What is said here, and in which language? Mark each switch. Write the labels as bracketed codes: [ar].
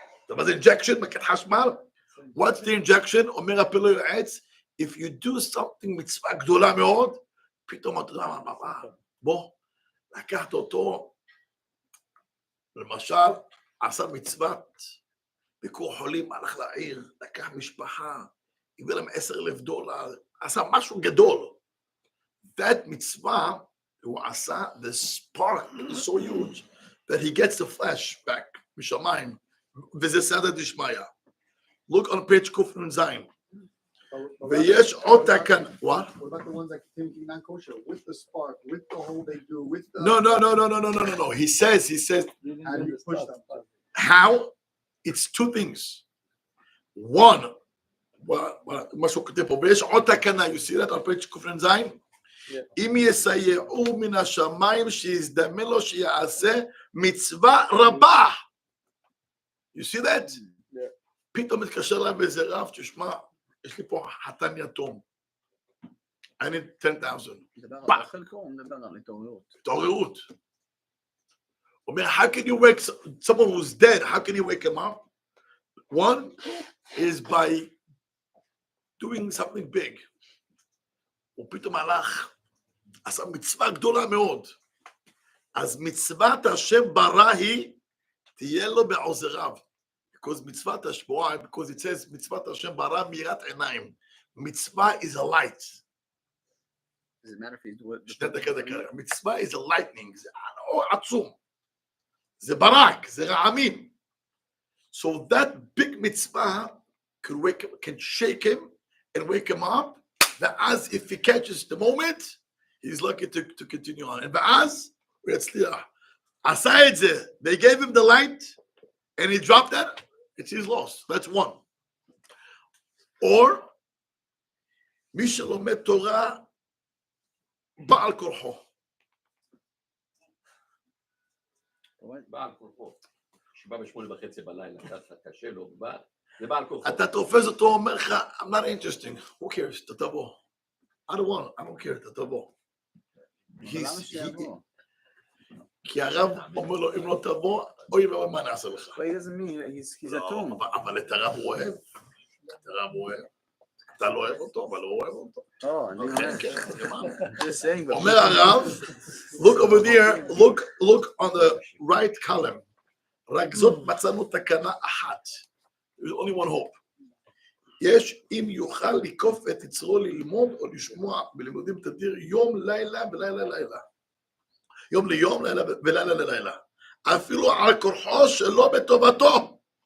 [he] מה זה injection? מכת חשמל? [en] What's the injection? [he] אומר הפלא יועץ, [en] if you do something [he] מצווה גדולה מאוד, פתאום אתה יודע מה, בוא, לקחת אותו, למשל, עשה מצוות, ביקור חולים, הלך לעיר, לקח משפחה, הביא להם $10,000, עשה משהו גדול. [en] That מצווה, [he] הוא עשה, [en] the spark is so huge, that he gets the flash back, [he] משמיים, וזה סעתא דשמיא. [en] Look on page קנ"ז. [he] ויש עוד תקנה, [en] what? What about the ones that continue non-kosher? With the spark, with the hole they do, with the... No. He says, How do you push them? how? It's two things. [he] One, מה שהוא כותב פה, ויש עוד תקנה, [en] you see that on page [he] קנ"ז? אם יסייעו מן השמיים, שיזדמן לו שיעשה מצווה רבה. [en] You see that? [he] פתאום מתקשר להם באיזה רב, תשמע, יש לי פה חתן יתום. [en] I need 10,000. [he] חלקו, הוא מדבר על התעוררות. התעוררות. הוא אומר, [en] how can you wake someone who's dead, how can you wake him up? One is by doing something big. [he] הוא פתאום הלך, עשה מצווה גדולה מאוד. אז מצוות השם ברא היא, תהיה לו בעוזריו. Because מצוות השם, [en] because it says [he] מצוות השם ברא מיראת עיניים. [en] מצווה is a light. Does it matter if he's doing [he] שני דקה. מצווה [en] is a lightning. [he] זה עצום. זה ברק, זה רעמים. [en] So that big mitzvah can shake him and wake him up. [he] ואז [en] if he catches the moment, he's lucky to continue on. And [he] ואז, הוא יצליח. עשה את זה. They gave him the light, and he dropped that, it's his loss. That's one. Or, מי שלומד תורה, בעל כורחו. בעל כורחו. שבא ב8:30 בלילה, אתה קשה לו, זה בעל כורחו. אתה תופס אותו, אומר לך, [en] I'm not interesting. Who cares? [he] אתה תבוא. [en] I don't care, [he] אתה תבוא. למה שיבוא? כי הרב אומר לו, אם לא תבוא, אוי ואוי מה נעשה לך. [en] But he doesn't mean he's אטום. [he] אבל את הרב הוא אוהב. אתה לא אוהב אותו, אבל הוא אוהב אותו. אני אומר. [en] Just saying. [he] אומר הרב, [en] look over there, look on the right column. [he] רק זאת מצאנו תקנה אחת. [en] There's only one hope. [he] יש אם יוכל לקוף את יצרו ללמוד או לשמוע בלימודים תדיר יום לילה ולילה לילה. יום ליום, לילה ולילה ללילה. אפילו על כורחו שלא בטובתו.